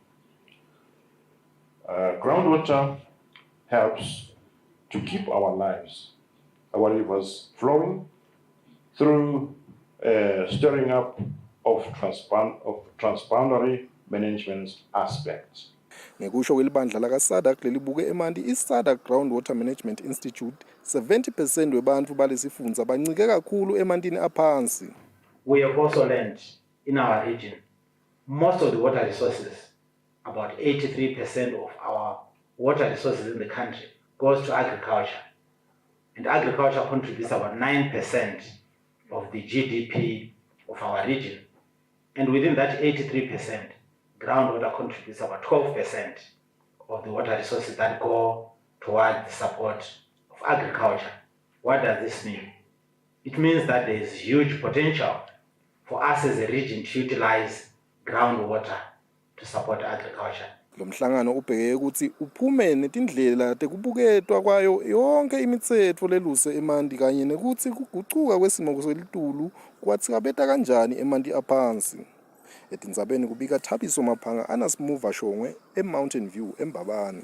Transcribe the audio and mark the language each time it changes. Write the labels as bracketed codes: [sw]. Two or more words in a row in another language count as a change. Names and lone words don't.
[en] Groundwater helps to keep our lives, our rivers flowing through stirring up of transboundary management aspects. [ss] Ngekusho kwelibandla laka-SADC lelibuke emanti i-SADC Groundwater Management Institute, 70% webantfu balesifundza bancike kakhulu emantini aphansi. [en] We have also learned in our region, most of the water resources, about 83% of our water resources in the country goes to agriculture. And agriculture contributes about 9% of the GDP of our region. And within that 83%, groundwater contributes about 12% of the water resources that go toward the support of agriculture. What does this mean? It means that there is huge potential for us as a region to utilize groundwater to support agriculture. [ss] Lo mhlangano ubheke ukuthi uphume netindlela tekubuketwa kwayo yonke imitsetfo leluse emanti kanye nekuthi kugucuka kwesimo selitulu kwatsikabeta kanjani emanti aphansi. Etindzabeni kubika Thabiso Maphanga Anasimuva Shongwe eMountain View eMbabane.